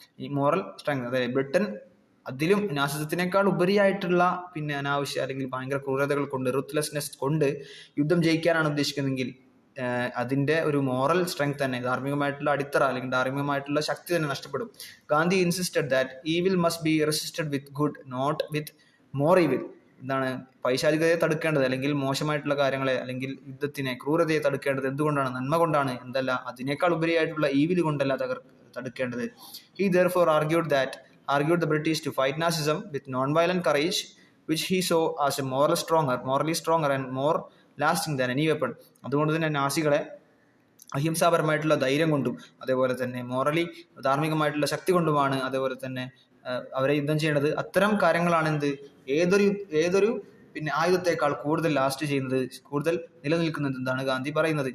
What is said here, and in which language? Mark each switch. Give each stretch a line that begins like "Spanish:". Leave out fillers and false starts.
Malayalam: ഈ moral strength, അതായത് Britain അതിലും നാസിസത്തിനേക്കാൾ ഉപരിയായിട്ടുള്ള പിന്നെ അനാവശ്യ അല്ലെങ്കിൽ ഭയങ്കര ക്രൂരതകൾ കൊണ്ട് റൂത്ത്ലെസ്നെസ് കൊണ്ട് യുദ്ധം ജയിക്കാനാണ് ഉദ്ദേശിക്കുന്നതെങ്കിൽ അതിൻ്റെ ഒരു മോറൽ സ്ട്രെങ്ത് തന്നെ, ധാർമ്മികമായിട്ടുള്ള അടിത്തറ അല്ലെങ്കിൽ ധാർമ്മികമായിട്ടുള്ള ശക്തി തന്നെ നഷ്ടപ്പെടും.
English: Gandhi insisted that evil must be resisted with good, not with more evil.
Malayalam: എന്താണ് പൈശാചികതയെ തടുക്കേണ്ടത് അല്ലെങ്കിൽ മോശമായിട്ടുള്ള കാര്യങ്ങളെ അല്ലെങ്കിൽ യുദ്ധത്തിനെ ക്രൂരതയെ തടുക്കേണ്ടത് എന്തുകൊണ്ടാണ്? നന്മ കൊണ്ടാണ്, എന്തല്ല അതിനേക്കാൾ ഉപരിയായിട്ടുള്ള ഈവിൽ കൊണ്ടല്ല തടുക്കേണ്ടത്.
English: He therefore argued the British to fight Nazism with non-violent courage, which he saw as a morally stronger and more lasting than any weapon.
Malayalam: അതുകൊണ്ട് തന്നെ നാസികളെ അഹിംസാപരമായിട്ടുള്ള ധൈര്യം കൊണ്ടും അതേപോലെ തന്നെ ധാർമ്മികമായിട്ടുള്ള ശക്തി കൊണ്ടുമാണ് അതേപോലെ തന്നെ അവരെ യുദ്ധം ചെയ്യേണ്ടത്. അത്തരം കാര്യങ്ങളാണ് ഏതൊരു പിന്നെ ആയുധത്തെക്കാൾ കൂടുതൽ ലാസ്റ്റ് ചെയ്യുന്നത്, കൂടുതൽ നിലനിൽക്കുന്നത് എന്താണ് ഗാന്ധി പറയുന്നത്.